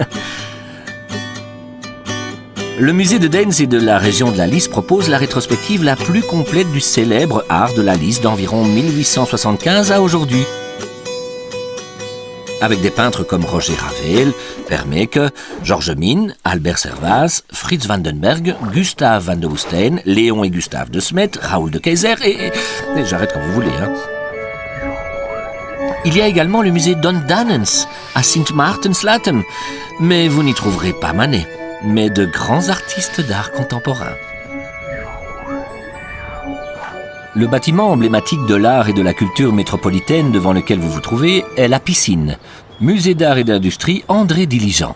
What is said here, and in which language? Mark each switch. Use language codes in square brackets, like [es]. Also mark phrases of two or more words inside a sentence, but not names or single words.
[fr] Le musée de Deins et de la région de la Lys propose la rétrospective la plus complète du célèbre art de la Lys d'environ 1875 à aujourd'hui. Avec des peintres comme Roger Ravel, Vermeeke, Georges Mine, Albert Servaz, Frits van den Berg, Gustave van de Woestijn, Léon et Gustave de Smet, Raoul de Keyser et j'arrête quand vous voulez. Il y a également le musée Don Danens à Sint-Maartens-Latem, mais vous n'y trouverez pas Manet, mais de grands artistes d'art contemporain. Le bâtiment emblématique de l'art et de la culture métropolitaine devant lequel vous vous trouvez est la Piscine, musée d'art et d'industrie André Diligent.